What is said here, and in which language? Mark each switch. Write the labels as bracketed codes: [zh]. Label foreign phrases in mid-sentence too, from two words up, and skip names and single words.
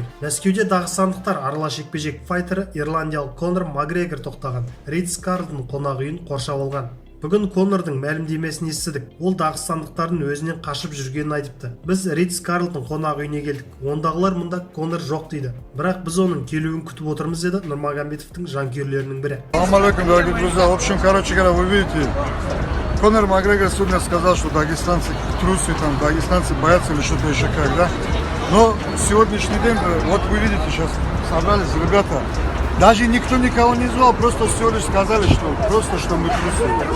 [kk] Мәскеуде дағыстандықтар аралас жекпе-жек файтері Ирландиялық Конор Макгрегор тоқтаған Ритц Карлтон қонақ үйін қоршап алған. Бүгін Конордың мәлімдемесін естідік. Ол дағыстандықтардың өзінен қашып жүргенін айтыпты. Біз Ритц Карлтон қонақ үйіне келдік. Ондағылар мұнда Конор жоқ дейді. Бірақ біз оның келуін күтіп отырмыз, деді Нурмагомедовтың жанкүйерлерінің бірі. [ru] Ассалаумалейкум, дорогие друзья. В общем, вы видите, Конор Макгрегор сегодня сказал, что дагестанцы трусы, дагестанцы боятся или что-то еще как, да? Но сегодняшний день, вот вы видите, сейчас собрались ребята, даже никто никого не звал, просто всего лишь сказали, что мы трусы.